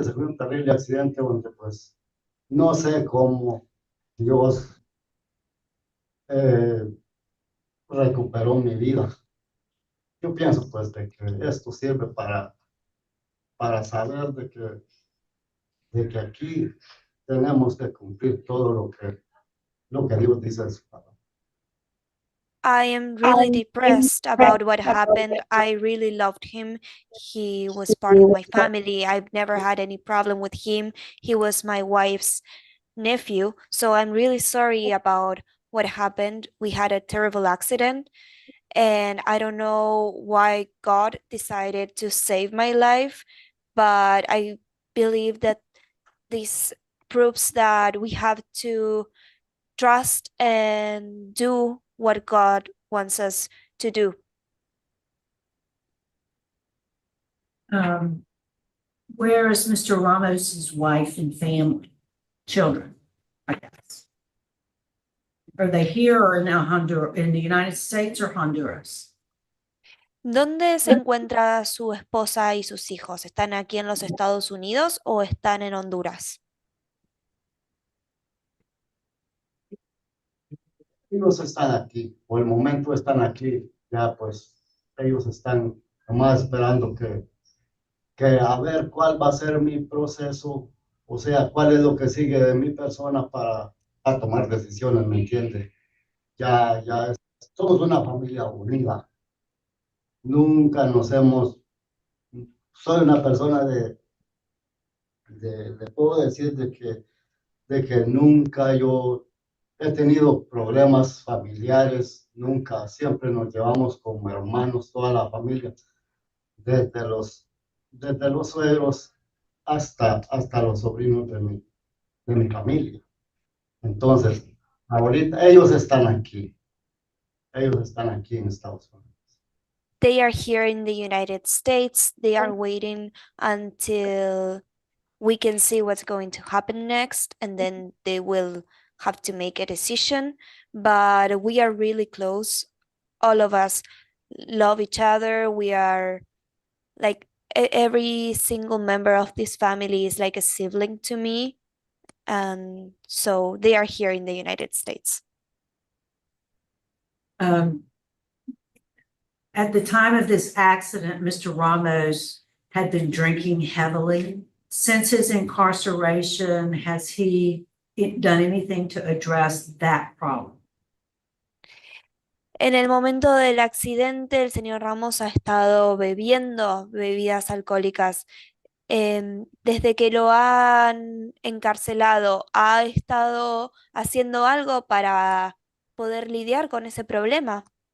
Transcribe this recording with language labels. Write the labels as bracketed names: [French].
[Spanish] Ese fue un terrible accidente donde, pues, no sé cómo Dios recuperó mi vida. Yo pienso, pues, de que esto sirve para saber de que aquí tenemos que cumplir todo lo que Dios dice en su palabra. [English] I am really depressed about what happened. I really loved him. He was part of my family. I've never had any problem with him. He was my wife's nephew. So I'm really sorry about what happened. We had a terrible accident, and I don't know why God decided to save my life, but I believe that this proves that we have to trust and do what God wants us to do. Where is Mr. Ramos's wife and family, children, I guess? Are they here or in Honduras, in the United States or Honduras? [Spanish] ¿Dónde se encuentra su esposa y sus hijos? ¿Están aquí en los Estados Unidos o están en Honduras? Ellos están aquí, por el momento están aquí. Ya, pues, ellos están nomás esperando que a ver cuál va a ser mi proceso, o sea, cuál es lo que sigue de mi persona para tomar decisiones, ¿me entiende? Somos una familia unida. Nunca soy una persona le puedo decir de que nunca yo he tenido problemas familiares, nunca, siempre nos llevamos como hermanos, toda la familia, desde los suegros hasta los sobrinos de mi familia. Entonces, ahorita ellos están aquí en Estados Unidos. [English] They are here in the United States. They are waiting until we can see what's going to happen next, and then they will have to make a decision. But we are really close. All of us love each other. We are like every single member of this family is like a sibling to me. And so they are here in the United States. At the time of this accident, Mr. Ramos had been drinking heavily. Since his incarceration, has he done anything to address that problem? [Spanish] En el momento del accidente, el señor Ramos ha estado bebiendo bebidas alcohólicas. Desde que lo han encarcelado, ¿ha estado haciendo algo para poder lidiar con ese problema?